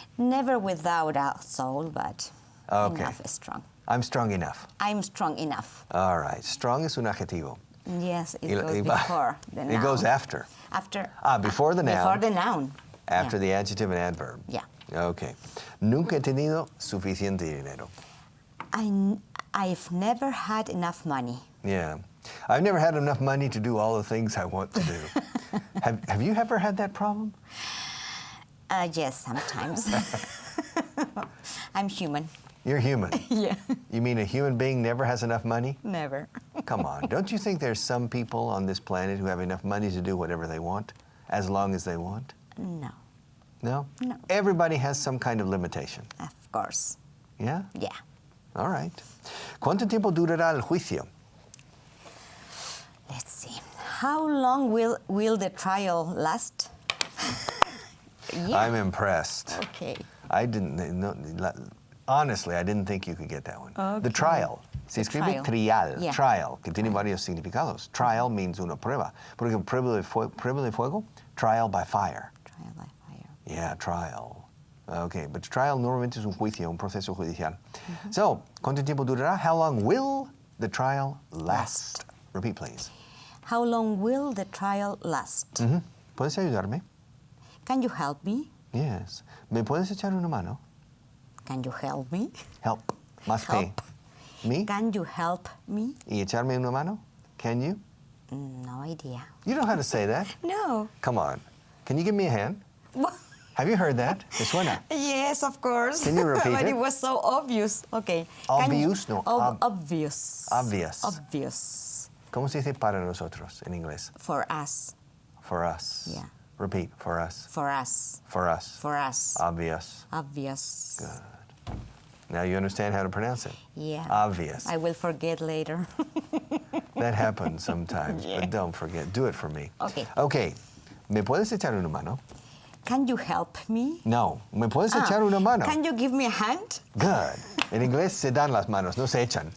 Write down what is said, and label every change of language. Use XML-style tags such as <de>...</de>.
<en>Never without a soul, but Okay. enough is strong. I'm strong enough. I'm strong enough. All right.</en> <es>Strong es un adjetivo.</es> <en>Yes, it Y- goes y- before the noun. It goes after. After. Before the noun. Before the noun. After Yeah. the adjective and adverb. Yeah. Okay.</en> <es>Nunca he tenido suficiente dinero.</es> <en>I've never had enough money. Yeah. I've never had enough money to do all the things I want to do. Have you ever had that problem? Yes, sometimes. I'm human. You're human. Yeah. You mean a human being never has enough money? Never. Come on. Don't you think there's some people on this planet who have enough money to do whatever they want, as long as they want? No. No? No. Everybody has some kind of limitation. Of course. Yeah? Yeah. All right.</en> <es>¿Cuánto tiempo durará el juicio?</es> <en>Let's see. How long will the trial last? Yeah. I'm impressed. Okay. I didn't no, honestly, I didn't think you could get that one. The</en> <es>trial. Se</es> <en>The</en> <es>escribe</es> <en>trial. trial, Yeah.</en> <es>trial, que tiene varios significados.</es> <en>Trial means</en> <es>una prueba. Por ejemplo, prueba de fuego,</es> <en>trial by fire. Trial by fire. Yeah, trial. Okay, but trial</en> <es>normalmente es un juicio, un proceso judicial. So, ¿cuánto tiempo durará?</es> <en>How long will the trial last? Repeat, please. How long will the trial last?</en> <es>¿Puedes ayudarme?</es> <en>Can you help me? Yes.</en> <es>¿Me puedes echar una mano?</es> <en>Can you help me?</en> <es>Help. Más que.</es> <en>Help. Me? Can you help me?</en> <es>¿Y echarme una mano?</es> <en>Can you? No idea. You know how to say that? No. Come on. Can you give me a hand? Have you heard that?</en> <es>¿Te suena?</es> <en>Yes, of course. Can you repeat but it? it was so obvious. Okay. Obvious? No, obvious. Obvious. Obvious.</en> <es>¿Cómo se dice para nosotros en inglés?</es> <en>For us. For us. Yeah. Repeat. For us. For us. For us. For us. Obvious. Obvious. Good. Now you understand how to pronounce it. Yeah. Obvious. I will forget later. That happens sometimes, Yeah. but don't forget. Do it for me. Okay. Okay.</en> <es>¿Me puedes echar una mano?</es> <en>Can you help me? No.</en> <es>¿Me puedes echar una mano?</es> <en>Can you give me a hand? Good.</en> <es>En inglés se dan las manos, no se echan.</es>